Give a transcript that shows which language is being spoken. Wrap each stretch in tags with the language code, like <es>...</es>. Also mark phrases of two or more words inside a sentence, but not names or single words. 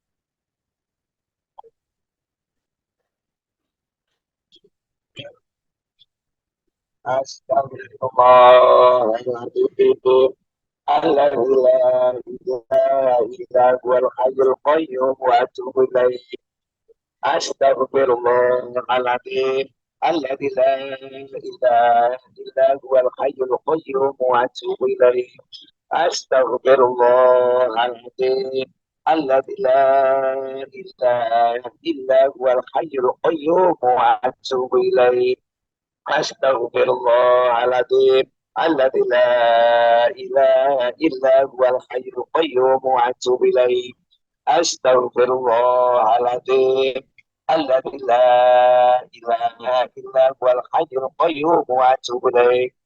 <ar>أستغفر الله العظيم. الذي لا إله إلا هو الحي القيوم وأتوب إليه. أستغفر الله العظيم. الذي لا إله إلا هو الحي القيوم وأتوب إليه. أستغفر الله العظيم. الذي لا إله إلا هو الحي القيوم وأتوب إليه. أستغفر الله العظيم. الذي لا إله إلا هو الحي القيوم وأتوب إليه. أستغفر الله العظيم. الذي لا إله إلا هو الحي القيوم وأتوب إليه.</ar>